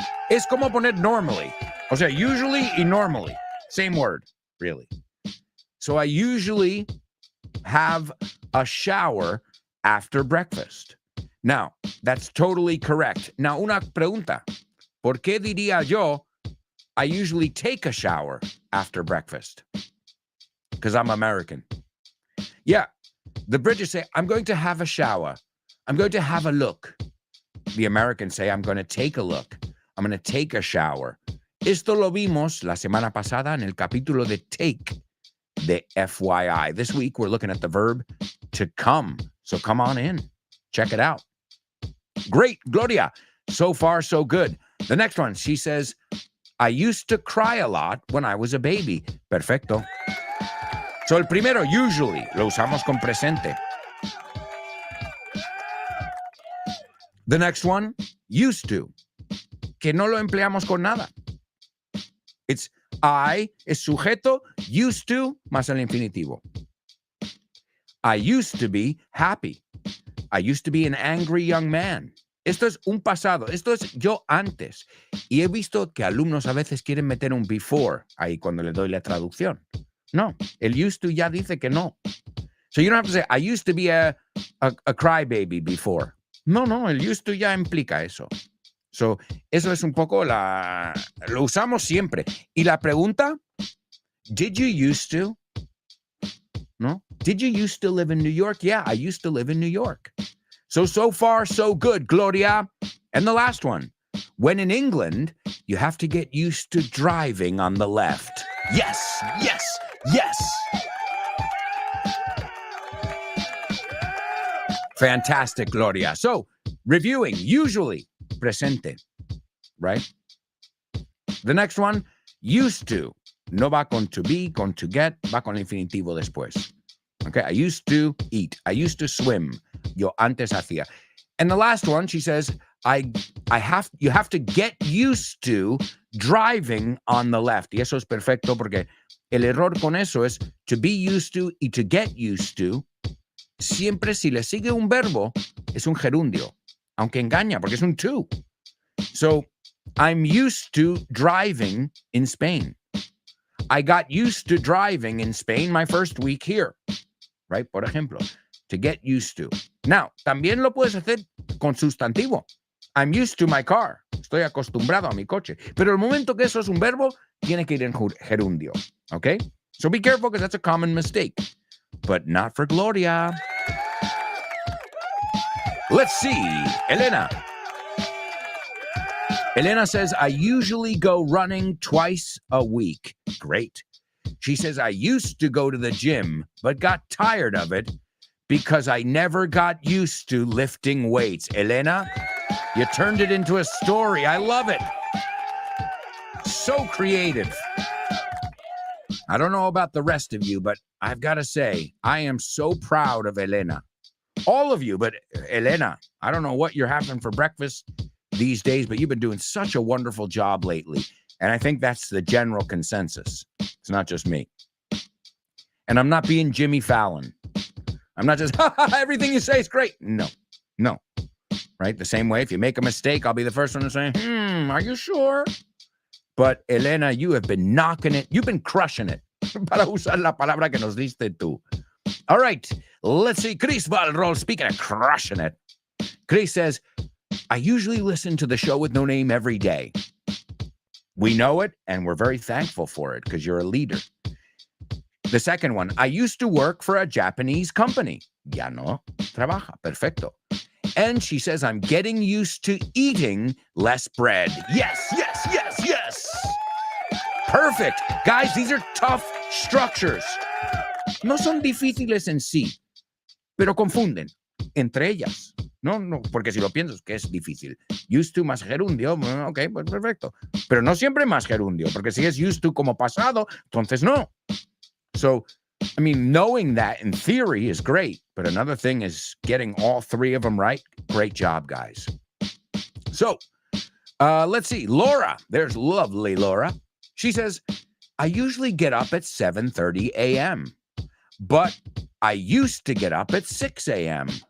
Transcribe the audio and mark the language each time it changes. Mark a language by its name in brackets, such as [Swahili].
[Spanish] Es como poner normally. O sea, [English] usually y normally. Same word, really. So I usually have a shower after breakfast. Now, that's totally correct. [Spanish] Now, una pregunta. ¿Por qué diría yo, [English] I usually take a shower after breakfast? Because I'm American. Yeah, the British say, I'm going to have a shower. I'm going to have a look. The Americans say, I'm going to take a look. I'm going to take a shower. [Spanish] Esto lo vimos la semana pasada en el capítulo de take, de FYI. [English] This week, we're looking at the verb to come. So come on in. Check it out. Great, Gloria. So far, so good. The next one, she says, I used to cry a lot when I was a baby. [Spanish] Perfecto. So el primero, usually, lo usamos con presente. [English] The next one, [Spanish] used to, que no lo empleamos con nada. It's I, es sujeto, used to, más el infinitivo. [English] I used to be happy. I used to be an angry young man. [Spanish] Esto es un pasado. Esto es yo antes. Y he visto que alumnos a veces quieren meter un before ahí cuando le doy la traducción. No, el used to ya dice que no. [English] So you don't have to say, I used to be a crybaby before. [Spanish] No, el used to ya implica eso. So, eso es un poco lo usamos siempre. Y la pregunta, [English] did you used to? [Spanish] No? [English] Did you used to live in New York? Yeah, I used to live in New York. So far, so good, Gloria. And the last one, when in England, you have to get used to driving on the left. Yes, yes, yes. Fantastic, Gloria. So, reviewing, usually, presente, right? The next one, used to. [Spanish] No va con to be, con to get, va con el infinitivo después. [English] Okay, I used to eat. I used to swim. [Spanish] Yo antes hacía. [English] And the last one, she says, you have to get used to driving on the left. [Spanish] Y eso es perfecto porque el error con eso es to be used to y to get used to. Siempre si le sigue un verbo, es un gerundio. Aunque engaña, porque es un to. [English] So, I'm used to driving in Spain. I got used to driving in Spain my first week here. Right? [Spanish] Por ejemplo, to get used to. Now, también lo puedes hacer con sustantivo. [English] I'm used to my car. [Spanish] Estoy acostumbrado a mi coche. Pero el momento que eso es un verbo, tiene que ir en gerundio. [English] Okay? So be careful because that's a common mistake. But not for Gloria. Let's see. Elena. Elena says, I usually go running twice a week. Great. She says, I used to go to the gym, but got tired of it because I never got used to lifting weights. Elena, you turned it into a story. I love it. So creative. I don't know about the rest of you, but I've got to say, I am so proud of Elena. All of you, but Elena, I don't know what you're having for breakfast these days, but you've been doing such a wonderful job lately. And I think that's the general consensus. It's not just me. And I'm not being Jimmy Fallon. I'm not just, everything you say is great. No. Right? The same way, if you make a mistake, I'll be the first one to say, are you sure? But Elena, you have been knocking it. You've been crushing it. [Spanish] Para usar la palabra que nos diste tú. [English] All right. Let's see. Chris Valrol, speaking of crushing it. Chris says, I usually listen to the show with no name every day. We know it, and we're very thankful for it because you're a leader. The second one, I used to work for a Japanese company. [Spanish] Ya no trabaja. [English] Perfecto. And she says, I'm getting used to eating less bread. Yes. Perfect. Guys, these are tough structures. [Spanish] No son difíciles en sí, pero confunden entre ellas. No, porque si lo piensas, que es difícil. Used to más gerundio, ok, pues perfecto. Pero no siempre más gerundio, porque si es used to como pasado, entonces no. [English] So, I mean, knowing that in theory is great, but another thing is getting all three of them right. Great job, guys. So, let's see. Laura, there's lovely Laura. She says, I usually get up at 7:30 a.m., but I used to get up at 6 a.m.